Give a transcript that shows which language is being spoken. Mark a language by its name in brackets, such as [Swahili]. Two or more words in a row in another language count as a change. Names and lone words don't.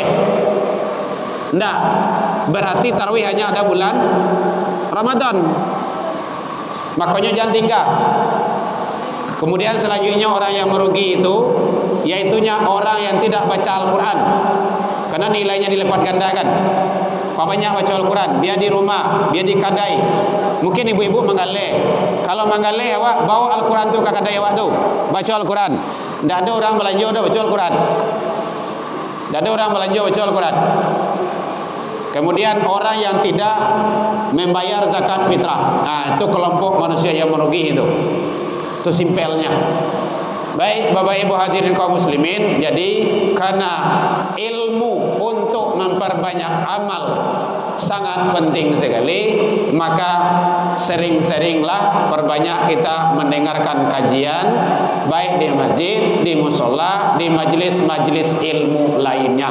[Indonesian] Enggak, berarti tarawih hanya ada bulan Ramadan. Makanya jangan tinggal. Kemudian selanjutnya orang yang merugi itu, yaitunya orang yang tidak baca Al-Quran, karena nilainya dilipat gandakan. Apa banyak baca Al-Quran, biar di rumah, biar di kadai. [Minangkabau] Mungkin ibu-ibu menggalai. Kalau menggalai awak bawa Al-Quran tu ke kadai awak tu, baca Al-Quran. [Indonesian] Tidak ada orang belanja dah baca Al-Quran. Tidak ada orang belanja baca Al-Quran. Kemudian orang yang tidak membayar zakat fitrah. Itu kelompok manusia yang merugi itu. Itu simpelnya. Baik Bapak Ibu hadirin kaum muslimin, jadi karena ilmu untuk memperbanyak amal sangat penting sekali, maka sering-seringlah perbanyak kita mendengarkan kajian, baik di masjid, di musola, di majelis-majelis ilmu lainnya.